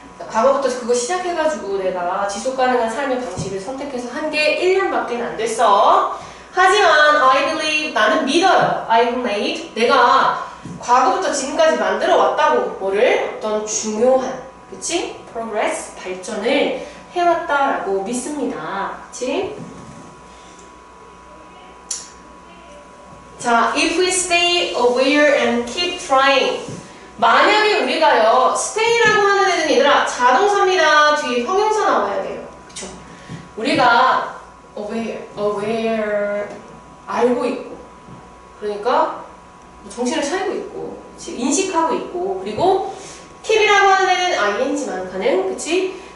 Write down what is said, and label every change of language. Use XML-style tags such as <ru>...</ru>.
<ko>과거부터 그거 시작해가지고 내가 지속 가능한 삶의 방식을 선택해서 한 게 1년밖에 안 됐어. 하지만</ko> <en>I believe,</en> <ko>나는 믿어요.</ko> <en>I've made,</en> <ko>내가 과거부터 지금까지 만들어 왔다고. 뭐를? 어떤 중요한, 그치? progress, 발전을 해왔다라고 믿습니다. 그치?</ko> <en>자, if we stay aware and keep trying.</en> <ko>만약에 우리가요, stay라고 하는 애는 얘들아, 자동사입니다. 뒤에 형용사 나와야 돼요. 그쵸? 우리가 aware, 알고 있고, 그러니까 정신을 차리고 있고, 그치? 인식하고 있고, 그리고 keep이라고 하는 애는 ing만 가는, 그치?</ko>